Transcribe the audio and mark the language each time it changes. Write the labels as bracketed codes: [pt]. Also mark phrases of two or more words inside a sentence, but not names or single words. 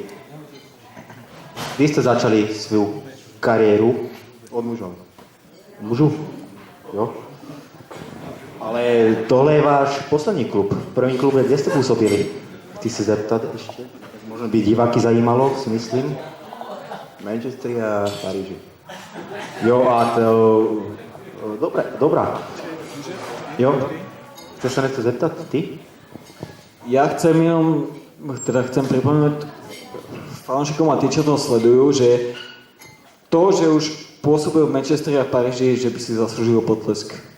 [cs] Kdy jste začali svou kariéru? Od mužov. Mužů? Jo? Ale tohle je váš poslední klub. První klub, kde jste působili? Chci se zeptat ještě. Možná by diváky zajímalo, si myslím. Manchester a Paríži. Jo, a to... Dobrá. [sk] Jo, chceš sa niečo zeptať, ty? Ja chcem pripomenúť fanúšikom a tí, čo to sledujú, že to, že už pôsobil v Manchesteri a v Paríži, že by si zaslúžil potlesk.